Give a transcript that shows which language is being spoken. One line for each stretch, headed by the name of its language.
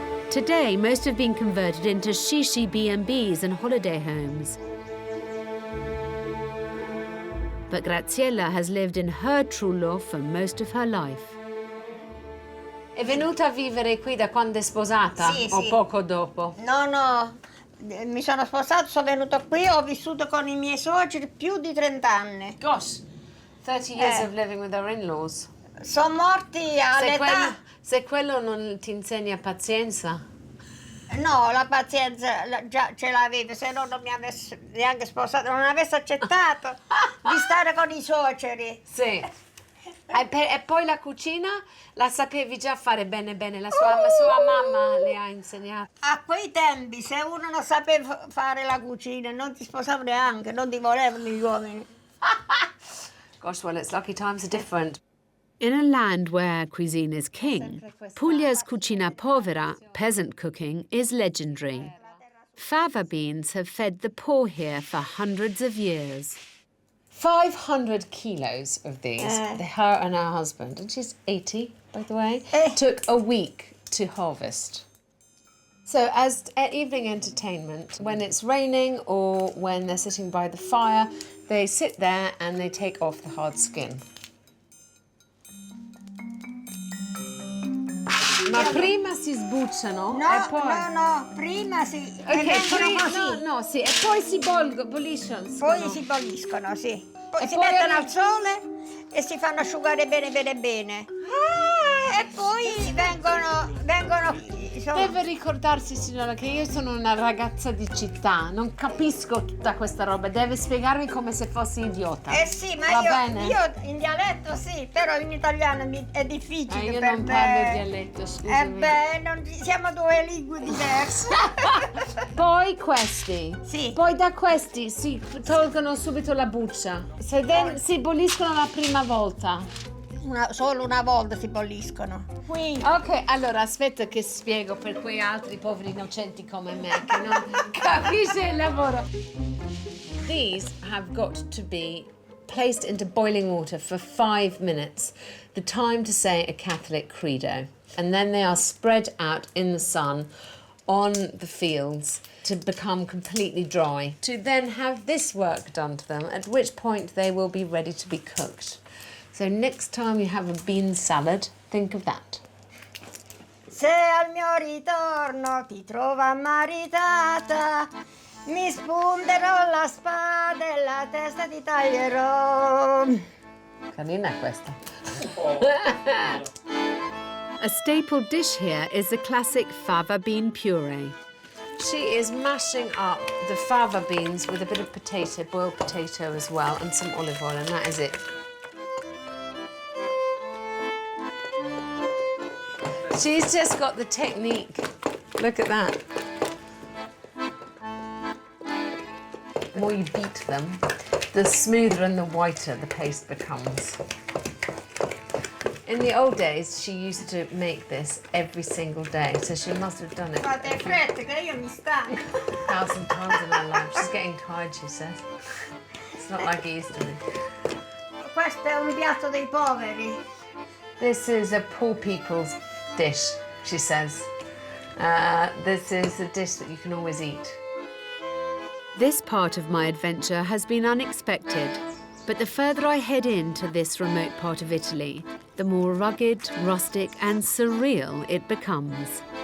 English: Today, most have been converted into shishi B&Bs and holiday homes. But Graziella has lived in her trullo for most of her life.
Italian: È venuta a vivere qui da quando è sposata Sì, o sì. poco dopo? No, mi sono sposato, sono venuto qui, ho vissuto con i miei suoceri più di 30 anni.
English: Gosh, 30 years of living with her in-laws.
Italian: Sono morti all'età... Se quello non ti insegna pazienza. No, la pazienza già ce l'avevo, se no non mi avessi neanche sposato, non avessi accettato di stare con i suoceri. Sì. E poi la cucina la sapevi già fare bene, la sua mamma le ha insegnato. A quei tempi, se uno non sapeva fare la cucina, non ti sposava neanche, non ti volevano gli uomini.
English: Gosh, well, its lucky times are different. In a land where cuisine is king, Puglia's cucina povera, peasant cooking, is legendary. Fava beans have fed the poor here for hundreds of years. 500 kilos of these, her and her husband, and she's 80, by the way, took a week to harvest. So as evening entertainment, when it's raining or when they're sitting by the fire, they sit there and they take off the hard skin.
Italian: Ma prima si sbucciano e poi... No, prima si... Sì, e poi si bolliscono. Poi si bolliscono, sì. Poi E si poi mettono al sole e si fanno asciugare bene, bene, bene. E poi vengono insomma... Deve ricordarsi, signora, che io sono una ragazza di città, non capisco tutta questa roba, deve spiegarmi come se fossi idiota. Sì, ma io in dialetto sì, però in italiano è difficile Io per non me. parlo dialetto, scusami. Siamo due lingue diverse. Poi questi. Sì. Poi da questi si tolgono subito la buccia. Si bolliscono la prima volta. Solo una volta si bolliscono. Qui. Ok, allora aspetta che spiego per quei altri poveri innocenti come me che non capisce il lavoro.
English: These have got to be placed into boiling water for 5 minutes, the time to say a Catholic credo. And then they are spread out in the sun on the fields to become completely dry, to then have this work done to them, at which point they will be ready to be cooked. So next time you have a bean salad, think of that.
Italian: Se al mio ritorno ti trova maritata, mi spunterò la spada e la testa ti taglierò. Carina questa.
English: A staple dish here is the classic fava bean puree. She is mashing up the fava beans with a bit of potato, boiled potato as well, and some olive oil, and that is it. She's just got the technique. Look at that. The more you beat them, the smoother and the whiter the paste becomes. In the old days, she used to make this every single day, so she must have done it
Italian: Fate fretta che io mi stanco.
English: 1,000 times in her life. She's getting tired, she says. It's not like it used to be.
Italian: Questo è un piatto dei poveri.
English: This is a poor people's dish, she says. This is a dish that you can always eat. This part of my adventure has been unexpected, but the further I head into this remote part of Italy, the more rugged, rustic and surreal it becomes.